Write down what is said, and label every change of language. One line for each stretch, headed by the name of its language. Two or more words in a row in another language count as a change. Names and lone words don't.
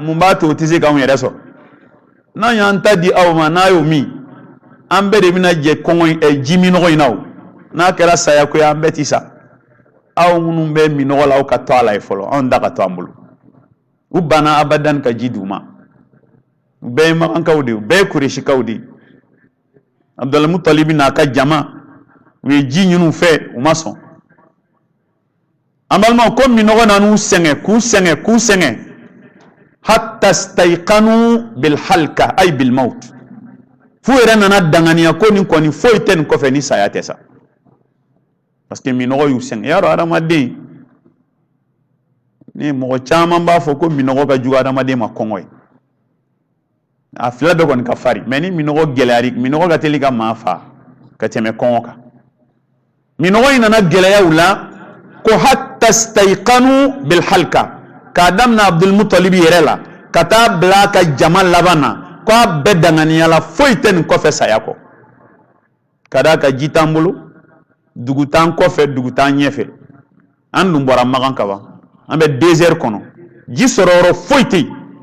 Bambara: mun b'a to o tɛ se k'anw yɛrɛ sɔrɔ n'an y'an ta di aw ma n'a y'o min an bɛɛ de bɛna jɛ kɔngɔ ji minɔgɔ in na o n'a kɛra saya ko ye an bɛɛ ti sa aw minnu bɛ minɔgɔ la aw ka to a la ye fɔlɔ anw da ka to an bolo u banna abadan ka ji d'u ma u bɛɛ ye Magankaw de ye u bɛɛ ye Kureshikaw de ye Abdulmutalibi n'a ka jama u ye ji ɲini u fɛ u ma sɔn an balimaw ko minɔgɔ nan'u sɛgɛn k'u sɛgɛn
Arabic: حتى استيقنوا بالهلكة أي بالموت
Bambara: fu yɛrɛ nana danganiya ko nin kɔni foyi tɛ nin kɔfɛ ni saya tɛ sa
French: parce que
Bambara: minɔgɔ y'u sɛgɛn yarɔ adamaden ni mɔgɔ caman b'a fɔ ko minɔgɔ ka jugu adamaden ma kɔngɔ ye a fila bɛɛ kɔni ka fari mais ni minɔgɔ gɛlɛyara minɔgɔ ka teli ka maa fa ka tɛmɛ kɔngɔ kan minɔgɔ in nana gɛlɛya u la ko
Arabic: حتى استيقنوا بالهلكة
Bambara: k'a daminɛ Abdulmutalibi yɛrɛ la ka taa bila a ka jama laban na ko a bɛɛ danganiya la foyi tɛ nin kɔfɛ saya kɔ ka d'a ka ji t'an bolo dugu t'an kɔfɛ dugu t'an ɲɛfɛ an dun bɔra Magan ka ban an bɛ désert kɔnɔ ji sɔrɔ yɔrɔ foyi tɛ yen